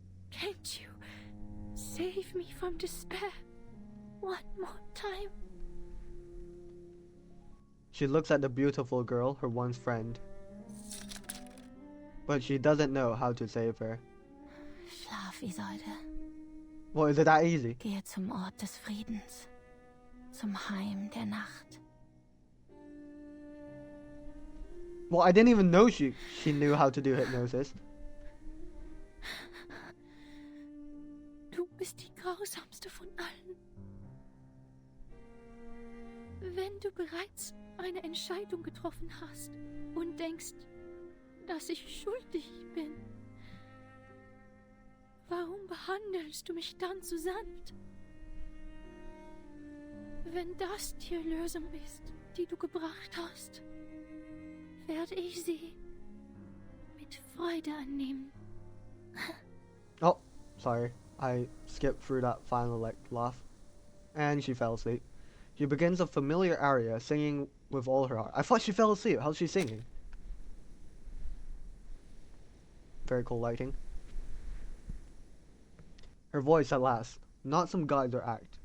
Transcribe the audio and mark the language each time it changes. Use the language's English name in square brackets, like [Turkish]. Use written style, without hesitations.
[English] Can't you save me from despair one more time? She looks at the beautiful girl, her once friend. But she doesn't know how to save her. [German] Schlaf, Isolde. [English] Well, is it that easy? [German] Gehe zum Ort des Friedens. Zum Heim der Nacht. [English] Well, I didn't even know she knew how to do hypnosis. [German] Du bist die grausamste von allen. Wenn du bereits eine Entscheidung getroffen hast und denkst, dass ich schuldig bin, warum behandelst du mich dann so sanft? Wenn das die Lösung ist, die du gebracht hast, werde ich sie mit Freude annehmen. [English] Oh, sorry. I skipped through that final laugh. And she fell asleep. She begins a familiar aria, singing with all her heart. I thought she fell asleep. How's she singing? Very cool lighting. Her voice at last. Not some guide or act.